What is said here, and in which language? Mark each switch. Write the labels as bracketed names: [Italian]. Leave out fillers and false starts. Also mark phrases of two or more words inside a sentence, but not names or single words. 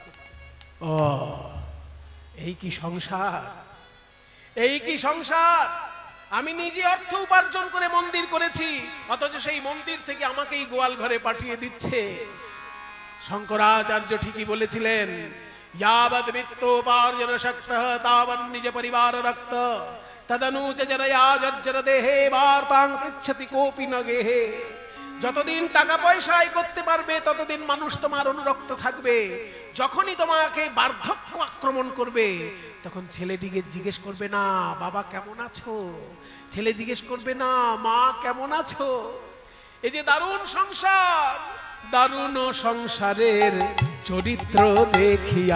[Bangla] ও, এই কি সংসার, এই কি সংসার! আমি নিজে অর্থ উপার্জন করে মন্দির করেছি, অথচ সেই মন্দির থেকে আমাকে এই গোয়াল ঘরে পাঠিয়ে দিচ্ছে। শঙ্করাচার্য ঠিকই বলেছিলেন, [Sanskrit] यावद वित्तोपार्जन शक्तः तावन् निज परिवार रक्त तदनुच जनया जर्जर देहे वार्तां पृच्छति कोपि न गेहे। [Bangla] যতদিন টাকা পয়সা আয় করতে পারবে ততদিন মানুষ তোমার অনুরক্ত থাকবে। যখনই তোমাকে বার্ধক্য আক্রমণ করবে তখন ছেলেটিকে জিজ্ঞেস করবে না বাবা কেমন আছো, ছেলে জিজ্ঞেস করবে না মা কেমন আছো। এই যে দারুণ সংসার, দারুণ সংসারের চরিত্র দেখিয়া,